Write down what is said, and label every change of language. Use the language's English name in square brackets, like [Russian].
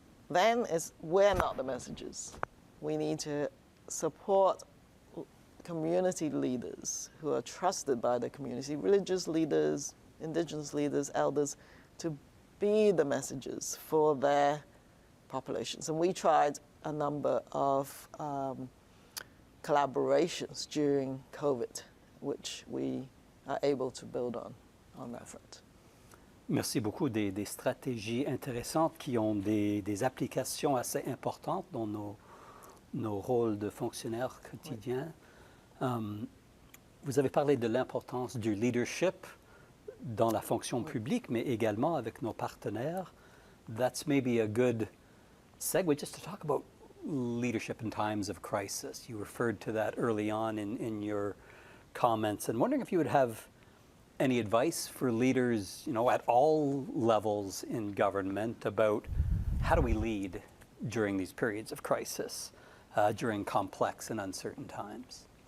[English] Then we're not the messengers. We need to support community leaders who are trusted by the community, religious leaders, indigenous leaders, elders, to be the messengers for their populations. And we tried a number of collaborations during COVID, which we are able to build on that front. [French] Merci beaucoup des stratégies intéressantes qui ont des applications assez importantes dans nos rôles de fonctionnaires quotidiens. Vous avez parlé de l'importance du leadership dans la fonction publique, mais également avec nos partenaires. [English] That's maybe a good segue just to talk about leadership in times of crisis. You referred to that early on in your comments, and wondering if you would have any advice for leaders, at all levels in government about how do we lead during these periods of crisis, during complex and uncertain times?